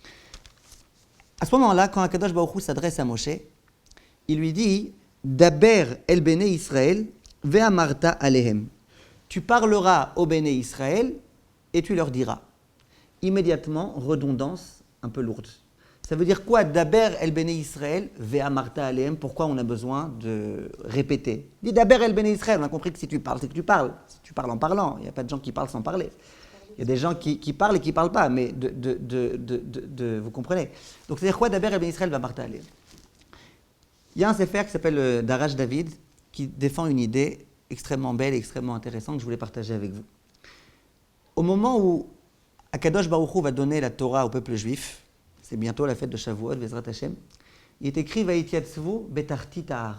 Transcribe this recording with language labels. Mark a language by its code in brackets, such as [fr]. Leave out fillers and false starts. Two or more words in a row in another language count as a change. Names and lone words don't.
[fr] À ce moment-là, quand Akadosh Baruch Hu s'adresse à Moshe, il lui dit « [he] דבר אל בני ישראל, ואמרת אליהם [fr] » Tu parleras au Béné Israël et tu leur diras. Immédiatement, redondance un peu lourde. Ça veut dire quoi? [he] דבר אל בני ישראל, ואמרת אליהם. [fr] Pourquoi on a besoin de répéter? Dis [he] דבר אל בני ישראל. [fr] On a compris que si tu parles, c'est que tu parles. Si tu parles en parlant, il n'y a pas de gens qui parlent sans parler. Il y a des gens qui parlent et qui ne parlent pas, mais vous comprenez. Donc c'est-à-dire quoi? [he] דבר אל בני ישראל, ואמרת אליהם. [fr] Il y a un sefer qui s'appelle Darash David qui défend une idée extrêmement belle et extrêmement intéressante que je voulais partager avec vous. Au moment où Akadosh Baruch Hu va donner la Torah au peuple juif, c'est bientôt la fête de Shavuot, [he] בעזרת השם, [fr] il est écrit [he] ויתיצבו בתחתית ההר.